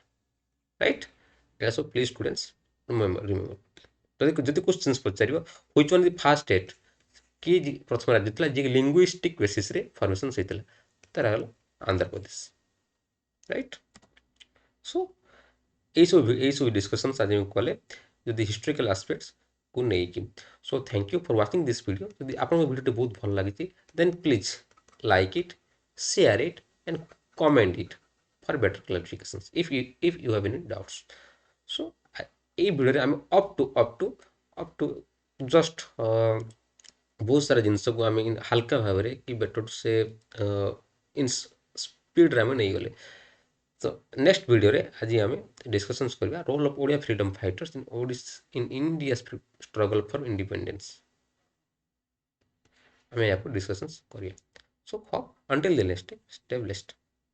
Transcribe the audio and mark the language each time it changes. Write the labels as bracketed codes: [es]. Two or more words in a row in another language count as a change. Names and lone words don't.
[or] ରାଇଟ୍। ଏହା ସବୁ [en] please students remember. [or] ଯଦି କ୍ୱେଶ୍ଚିନ୍ସ ପଚାରିବ [en] which one the first state, [or] କିଏ ପ୍ରଥମ ରାଜ୍ୟ ଥିଲା ଯିଏ ଲିଙ୍ଗୁଇଷ୍ଟିକ୍ ବେସିସ୍ରେ ଫର୍ମେସନ୍ ହେଇଥିଲା, ତାର ହେଲା ଆନ୍ଧ୍ରପ୍ରଦେଶ। ରାଇଟ୍। ସୋ এইসব ডিসকସନ୍ସ ଆଜି ମୁଁ କଲେ ଯଦି ହିଷ୍ଟୋରିକାଲ ଆସ୍ପେକ୍ଟସକୁ ନେଇକି। [en] so thank you for watching this video. [or] ଯଦି ଆପଣଙ୍କ ଭିଡ଼ିଓଟି ବହୁତ ଭଲ ଲାଗିଛି, [en] then please like it, share it, and comment it for better clarifications if you have any doubts. [or] So এই ଭିଡ଼ିଓରେ ଆମେ [en] up to just [or] ବହୁତ ସାରା ଜିନିଷକୁ ଆମେ ହାଲକା ଭାବରେ କି ବେଟର ସେ ଇନ୍ ସ୍ପିଡ଼ରେ ଆମେ ନେଇଗଲେ। ତ ନେକ୍ସଟ ଭିଡ଼ିଓରେ ଆଜି ଆମେ ଡିସ୍କସନ୍ସ କରିବା [en] role of Odia freedom fighters in India struggle for independence. [or] ଆମେ ଏହାକୁ ଡିସ୍କସନ୍ସ କରିବା। [en] ସୋ until the next stay blessed.